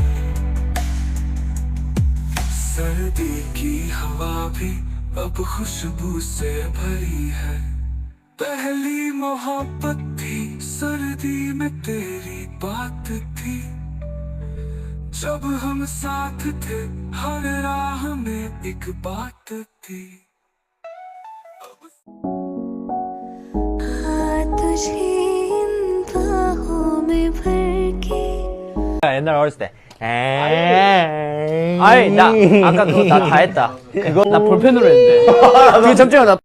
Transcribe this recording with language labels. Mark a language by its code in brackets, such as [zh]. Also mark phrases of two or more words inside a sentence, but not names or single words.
[hi] सर्दी की हवा भी अब खुशबू से भरी है। पहली मोहब्बत थी, सर्दी में तेरी बात थी। जब हम साथ थे, हर राह में एक बात थी। [ko] 옛날 어렸을 때 아이 나 아까 그거 나 다 했다. 그거 나 볼펜으로 했는데. 그게 잠시만 나